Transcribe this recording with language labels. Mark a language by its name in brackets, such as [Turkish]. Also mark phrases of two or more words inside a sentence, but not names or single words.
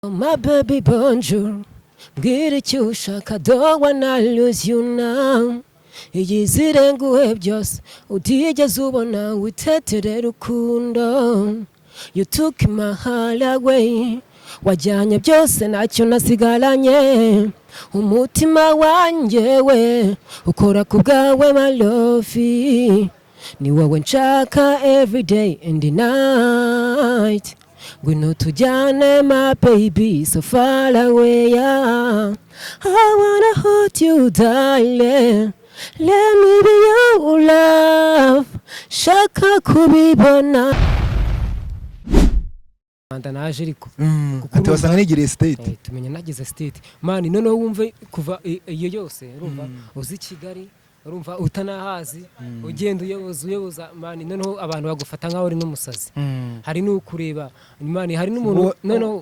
[English] My baby bonjour, [Kinyarwanda] mbwira icyo ushaka [English] don't wanna lose you now. [Kinyarwanda] Iyizire nguhe byose utigeze ubona witetere rukundo. [English] You took my heart away, [Kinyarwanda] wajyanye byose ntacyo nasigaranye. Umutima wanjye we ukora ku bwawe [English] my love, [Kinyarwanda] ni wowe nshaka [English] every day and the night. [Kinyarwanda] Ngwino tujyane [English] my baby so far away, yeah. I wanna hold you darling, let me be your love, [Kinyarwanda] shaka kubibona. Naje ariko ati wasanga nigiriye state tumenye nagize state mani noneho wumve kuva iyo yose urumva uzi Kigali urumva utanahazi ugenda uyoboza mani noneho abantu bagufata nkaho uri n'umusazi hari n'ukureba mani hari n'umuntu noneho